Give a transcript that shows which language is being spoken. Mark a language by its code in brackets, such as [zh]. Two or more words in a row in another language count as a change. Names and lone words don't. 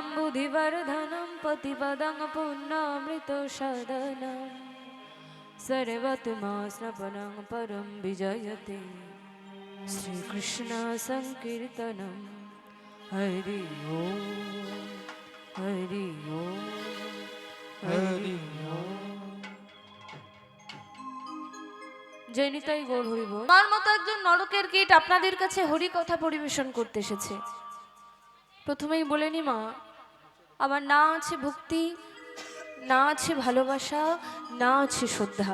[sa] बुद्धिवर्धनं पतिपदं पुण्णामृतसदनं सर्वत्मा स्नपनं परं विजयते श्रीकृष्ण संकीर्तनं हरि ओम हरि ओम हरि ओम। [bn] জয়নিতাই গৌর হরিব। আমার মতো একজন নরকের কীট আপনাদের কাছে হরি কথা পরিবেশন করতে এসেছে। প্রথমেই বলে নি মা, আমার না আছে ভক্তি, না আছে ভালোবাসা, না আছে শ্রদ্ধা।